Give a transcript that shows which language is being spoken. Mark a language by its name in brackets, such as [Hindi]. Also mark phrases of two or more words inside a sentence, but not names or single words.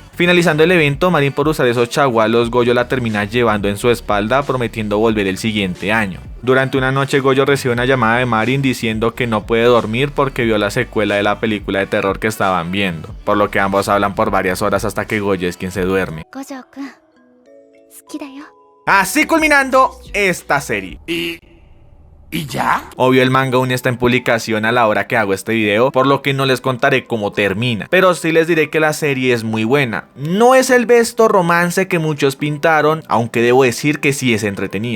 [Spanish] Finalizando el evento, Marin por usar esos chagualos, Goyo la termina llevando en su espalda prometiendo volver el siguiente año. Durante una noche Goyo recibe una llamada de Marin diciendo que no puede dormir porque vio la secuela de la película de terror que estaban viendo, por lo que ambos hablan por varias horas hasta que Goyo es quien se duerme. [Japanese] Gojo-kun, 好きだよ. [Spanish] Así culminando esta serie. ¿Y ya? Obvio el manga aún está en publicación a la hora que hago este video, por lo que no les contaré cómo termina, pero sí les diré que la serie es muy buena. No es el besto romance que muchos pintaron, aunque debo decir que sí es entretenida.